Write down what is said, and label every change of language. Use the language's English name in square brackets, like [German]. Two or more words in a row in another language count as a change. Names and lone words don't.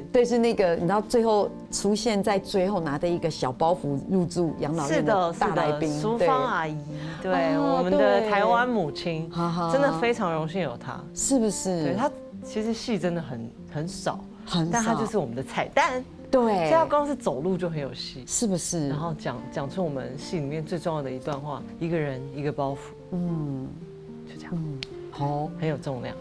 [Chinese] 對，是那個你知道最後出現在最後拿的一個小包袱入住養老院的大來賓，淑芳阿姨，對，我們的台灣母親，真的非常榮幸有她，是不是？對，她其實戲真的很少，但她就是我們的彩蛋。對，所以她光是走路就很有戲，是不是？然後講出我們戲裡面最重要的一段話：一個人一個包袱。就這樣。好，很有重量。